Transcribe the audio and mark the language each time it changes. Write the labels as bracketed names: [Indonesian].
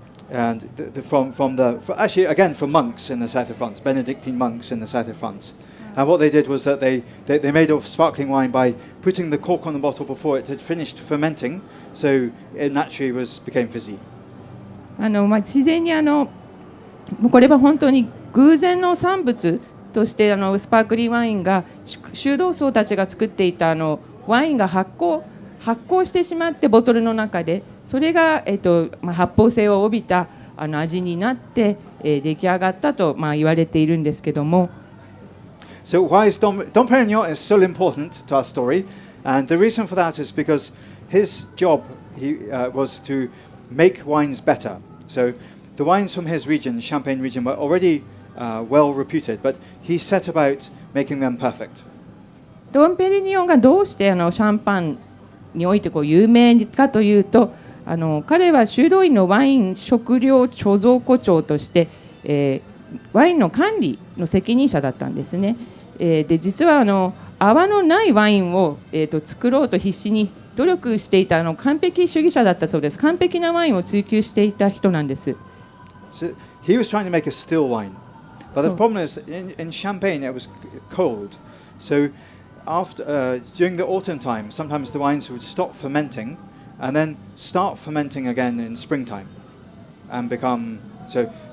[English] And actually again from monks in the south of France, Benedictine monks in the south of France. And what they did was that they made a sparkling wine by putting the cork on the bottle before it had finished fermenting, so it naturally became fizzy. [Japanese] 自然にこれは本当に偶然の産物としてスパークリングワインが修道僧たちが作っていたワインが発酵してしまってボトルの中でそれが、発泡性を帯びた味になって、出来上がったと、言われているんですけども。 [English] So why is Dom Perignon is still important to our story, and the reason for that is because his job was to make wines better. So the wines from his region, Champagne region, were already well reputed, but he set about making them perfect. [Japanese] ドンペリニョンがどうしてシャンパンにおいて有名かというと、彼は修道院のワイン食料貯蔵庫長として、ワインの管理の責任者だったんですね。で実は泡のないワインを、作ろうと必死に努力していた完璧主義者だったそうです。完璧なワインを追求していた人なんです。 [English] So he was trying to make a still wine, but the problem is in Champagne it was cold. So during the autumn time, sometimes the wines would stop fermenting and then start fermenting again in springtime and become so.